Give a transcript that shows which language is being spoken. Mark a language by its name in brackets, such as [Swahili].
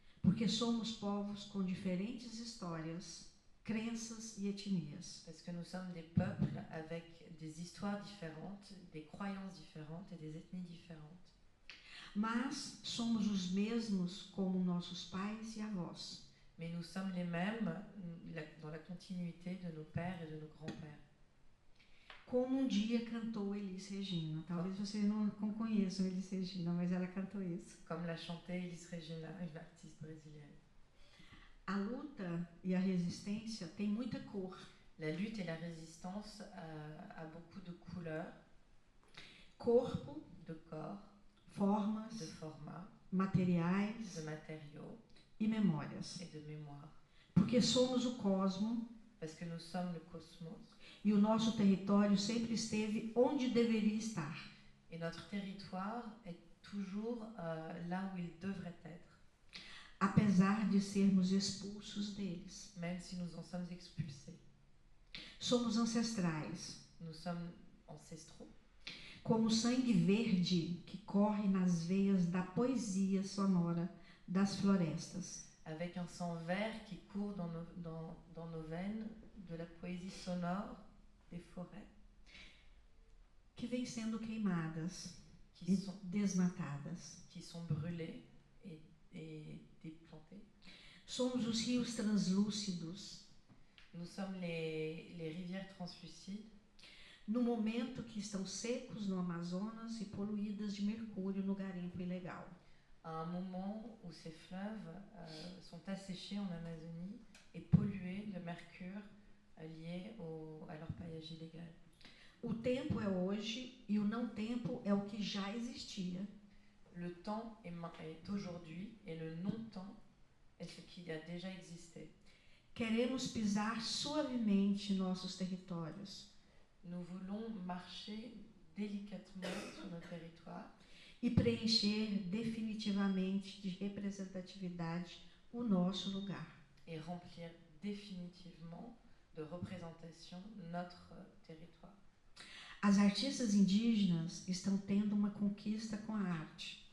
[Portuguese] Porque somos povos com diferentes histórias, crenças e etnias. [French] Parce que nous sommes des peuples avec des histoires différentes, des croyances différentes et des ethnies différentes. [Portuguese] Mas somos os mesmos como nossos pais e avós. [French] Mais nous sommes les mêmes dans la continuité de nos pères et de nos grands-pères. [Portuguese] Como dia cantou Elis Regina. Talvez vocês não conheçam Elis Regina, mas ela cantou isso. [French] Comme l'a chanté Elis Regina, une artiste brésilienne. [Portuguese] A luta e a resistência tem muita cor. [French] La lutte et la résistance a beaucoup de couleurs. [Portuguese] Corpo. [French] De corps. [Portuguese] Formas. [French] De format. [Portuguese] Materiais. [French] De matériaux. [Portuguese] E memórias. [French] Et de mémoire. [Portuguese] Porque somos o cosmo. [French] Parce que nous sommes le cosmos. [Portuguese] E o nosso território sempre esteve onde deveria estar. [French] Et notre territoire est toujours là où il devrait être. [Portuguese] Apesar de sermos expulsos deles. [French] Même si nous en sommes expulsés. [Portuguese] Somos ancestrais. [French] Nous sommes ancestraux. [Portuguese] Como o sangue verde que corre nas veias da poesia sonora das florestas. [French] avec un sang vert qui court dans nos veines, de la poésie sonore des forêts [Portuguese] que vêm sendo queimadas [French] qui [Portuguese] e [French] sont, [Portuguese] desmatadas. [French] qui sont brûlées et déplantées. [Portuguese] Somos os rios translúcidos, [French] Nous sommes les rivières translucides, [Portuguese] no momento que estão secos no Amazonas e poluídas de mercúrio no garimpo ilegal. [French] à un moment où ces fleuves sont asséchés en Amazonie et pollués de mercure lié à leur paillage illégal. [Portuguese] O tempo é hoje e o não tempo é o que já existia. [French] Le temps est aujourd'hui et le non-temps est ce qui a déjà existé. [Portuguese] Queremos pisar suavemente nossos territórios [French] Nous voulons marcher délicatement sur nos territoires [Portuguese] e preencher definitivamente de representatividade o nosso lugar. [French] et remplir définitivement de représentation notre territoire. [Portuguese] As artistas indígenas estão tendo uma conquista com a arte.